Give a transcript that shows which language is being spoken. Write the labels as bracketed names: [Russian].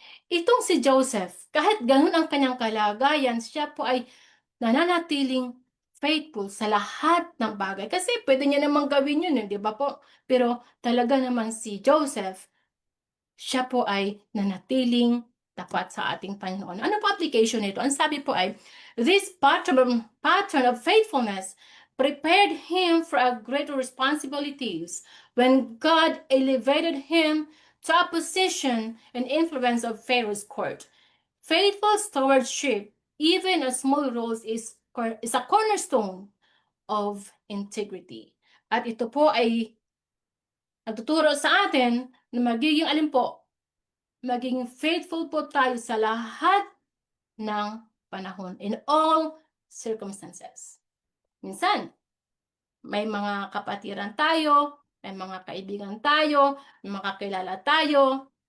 [Filipino] Itong si Joseph, kahit ganun ang kanyang kalagayan, siya po ay nananatiling faithful sa lahat ng bagay. Kasi pwede niya namang gawin yun, di ba po? Pero talaga naman si Joseph, siya po ay nanatiling tapat sa ating Panginoon. Ano po application nito? Ang sabi po ay, [English] this pattern of faithfulness prepared him for a greater responsibilities when God elevated him to a position and influence of Pharaoh's court. Faithful stewardship, even a small roles, is a cornerstone of integrity. [Filipino] At ito po ay nagtuturo sa atin na magiging alin po, maging faithful po tayo sa lahat ng panahon, [English] in all circumstances. [Filipino] Minsan, may mga kapatiran tayo, may mga kaibigan tayo, may mga kakilala tayo.